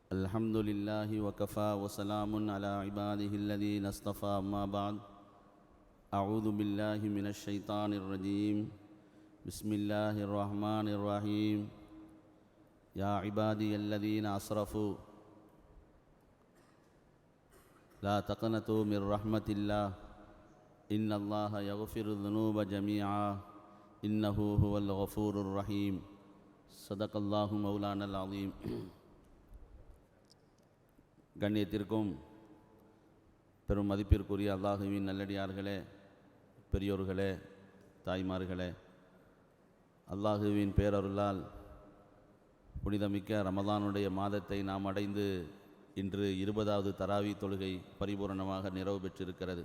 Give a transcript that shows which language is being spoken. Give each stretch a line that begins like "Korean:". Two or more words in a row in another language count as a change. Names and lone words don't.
Arabic: الحمد لله وكفى وسلام على عباده الذين اصطفى أما بعد أعوذ بالله من الشيطان الرجيم بسم الله الرحمن الرحيم يا عبادي الذين أسرفوا لا تقنطوا من رحمة الله إن الله يغفر الذنوب جميعا إنه هو الغفور الرحيم صدق الله مولانا العظيم.
Tamil: கண்ணியத்திற்கும் பெரும் மதிப்பிற்குரிய அல்லாஹுவின் நல்லடியார்களே, பெரியோர்களே, தாய்மார்களே, அல்லாஹுவின் பேரருளால் புனிதமிக்க ரமதானுடைய மாதத்தை நாம் அடைந்து இன்று 20வது தராவி தொழுகை பரிபூரணமாக நிறைவு பெற்றிருக்கிறது.